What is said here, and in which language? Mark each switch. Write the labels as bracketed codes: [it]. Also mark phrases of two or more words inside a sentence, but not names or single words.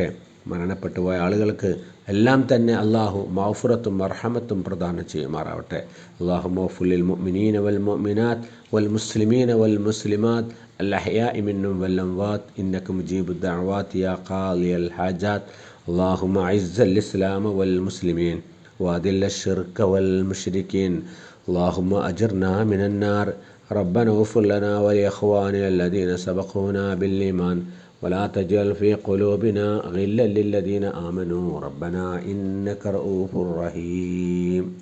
[ml] മരണപ്പെട്ടു പോയ ആളുകൾക്ക് എല്ലാം തന്നെ അള്ളാഹു മഗ്ഫിറത്തും മർഹമത്തും പ്രദാനം ചെയ്യുമാറാവട്ടെ. [ar] اللهم اغفر المؤمنين والمؤمنات والمسلمين والمسلمات الأحياء منهم والأموات إنك مجيب الدعوات يا قاضي الحاجات. اللهم أعز الإسلام والمسلمين وأذل الشرك والمشركين. اللهم أجرنا من النار. ربنا اغفر لنا ولإخواننا الذين سبقونا بالإيمان ولا تجعل في قلوبنا غلا للذين آمنوا ربنا إنك رؤوف رحيم.